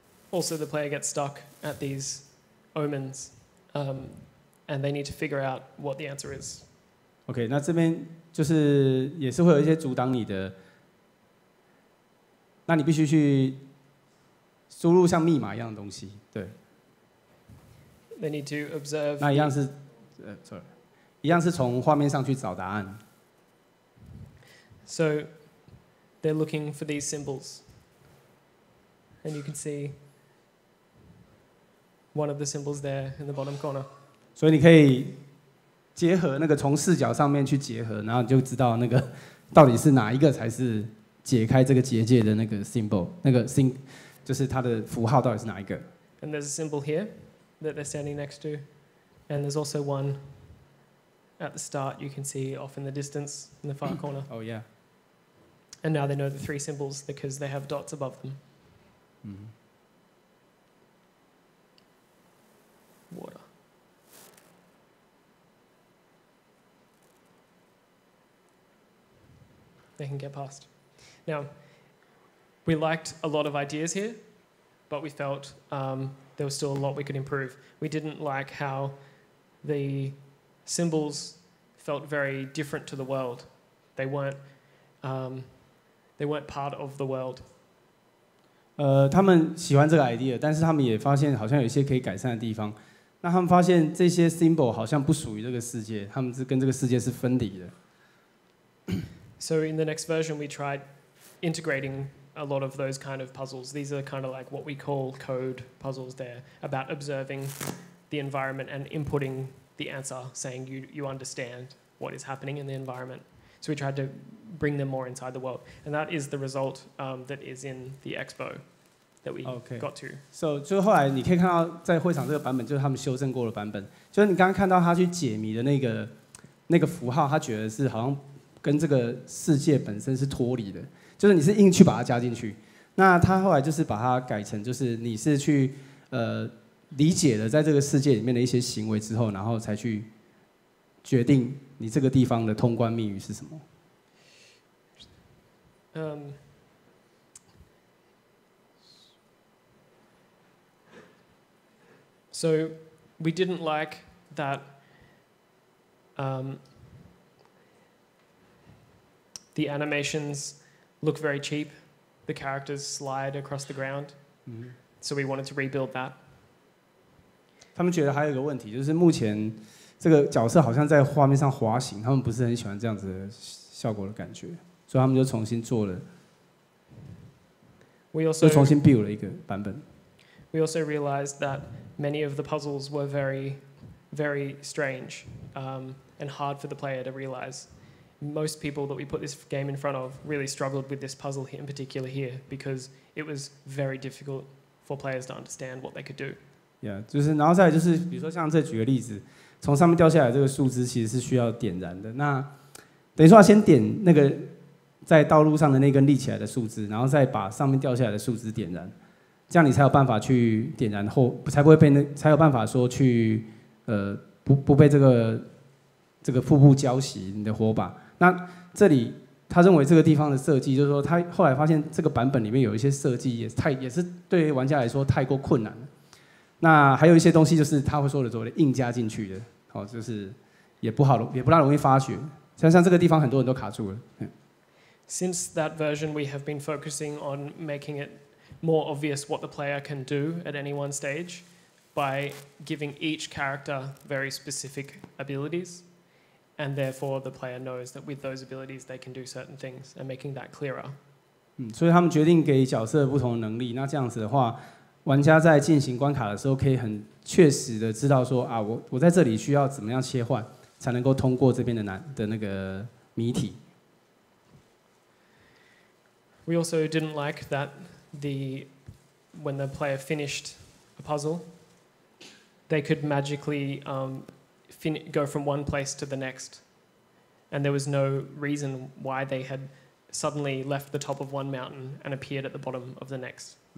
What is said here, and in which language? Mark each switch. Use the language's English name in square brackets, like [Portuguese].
[English] Also, the player gets stuck at these omens, and they need to figure out what the answer is. [Chinese] OK， 那这边就是也是会有一些阻挡你的，那你必须去输入像密码一样的东西，对。 [English] They need to observe. [Chinese] 那一样是，sorry， 一样是从画面上去找答案。 [English] So, they're looking for these symbols, and you can see one of the symbols there in the bottom corner. [Chinese] 所以你可以结合那个从视角上面去结合，然后你就知道那个到底是哪一个才是解开这个结界的那个 symbol， 那个 symbol 就是它的符号到底是哪一个。 [English] And there's a symbol here that they're standing next to, and there's also one at the start you can see off in the distance in the far corner. Oh yeah. And now they know the three symbols because they have dots above them. Water. They can get past. Now, we liked a lot of ideas here, but we felt there was still a lot we could improve. We didn't like how the symbols felt very different to the world. They weren't part of the world. [Chinese] 他们喜欢这个 idea， 但是他们也发现好像有一些可以改善的地方。那他们发现这些 symbol 好像不属于这个世界，他们是跟这个世界是分离的。 [English] So in the next version, we tried integrating a lot of those kind of puzzles. These are kind of like what we call code puzzles. They're about observing the environment and inputting the answer, saying you understand what is happening in the environment. So we tried to bring them more inside the world. And that is the result that is in the expo that we got to. [Chinese] So 就是后来你可以看到在会场这个版本就是他们修正过的版本，就是你刚刚看到他去解谜的那个符号，他觉得是好像跟这个世界本身是脱离的，就是你是硬去把它加进去。那他后来就是把它改成，就是你是去理解了在这个世界里面的一些行为之后，然后才去决定你这个地方的通关密语是什么。 [English] So we didn't like that the animations look very cheap. The characters slide across the ground. So we wanted to rebuild that. [Chinese] 他们觉得还有一个问题，就是目前这个角色好像在画面上滑行，他们不是很喜欢这样子的效果的感觉，所以他们就重新做了，就重新 build 了一个版本。 We also realized that many of the puzzles were very, very strange and hard for the player to realize. Most people that we put this game in front of really struggled with this puzzle in particular here because it was very difficult for players to understand what they could do. Yeah， 就是然后再来就是比如说像这举个例子，从上面掉下来这个树枝其实是需要点燃的，那等于说要先点那个在道路上的那根立起来的树枝，然后再把上面掉下来的树枝点燃。这样你才有办法去点燃后，才不会被才有办法说去不被这个瀑布浇熄你的火把。那这里他认为这个地方的设计，就是说他后来发现这个版本里面有一些设计也是对于玩家来说太过困难了。那还有一些东西就是他会说的所谓的硬加进去的，好，就是也不大容易发觉。像这个地方很多人都卡住了。 [English] Since that version, we have been focusing on making it more obvious what the player can do at any one stage by giving each character very specific abilities, and therefore the player knows that with those abilities they can do certain things, and making that clearer. [Chinese] 所以他们决定给角色不同的能力，那这样子的话，玩家在进行关卡的时候可以很确实的知道说啊，我在这里需要怎么样切换才能够通过这边的那个谜题。 [English] We also didn't like that when the player finished a puzzle, they could magically go from one place to the next, and there was no reason why they had suddenly left the top of one mountain and appeared at the bottom of the next.